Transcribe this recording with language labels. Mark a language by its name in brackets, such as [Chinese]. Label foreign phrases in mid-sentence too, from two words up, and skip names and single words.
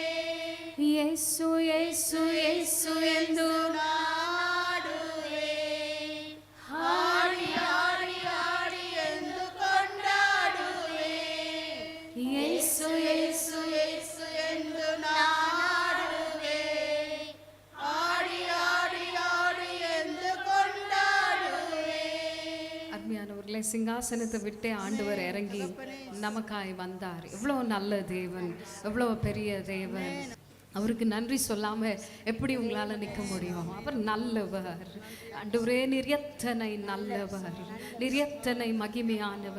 [Kannada] ಯೇಸು ಯೇಸು ಯೇಸು ಎಂದು ನಾಡುವೆ, ಹಾಡಿ ಹಾಡಿ ಹಾಡಿ ಎಂದು ಕೊಂಡಾಡುವೆ. ಯೇಸು ಯೇಸು ಯೇಸು ಎಂದು ನಾಡುವೆ, ಹಾಡಿ ಹಾಡಿ ಹಾಡಿ ಎಂದು ಕೊಂಡಾಡುವೆ. [Tamil] அருமையானவர்களே, சிங்காசனத்தை விட்டே ஆண்டவர் இறங்கி நமக்காய் வந்தார். எவ்வளோ நல்ல தேவன், எவ்வளோ பெரிய தேவன். அவருக்கு நன்றி சொல்லாம எப்படி உங்களால நிற்க முடியும்? அவர் நல்லவர். ஆண்டவரே, நீர் எத்தனை நல்லவர், நீர் எத்தனை மகிமையானவர்.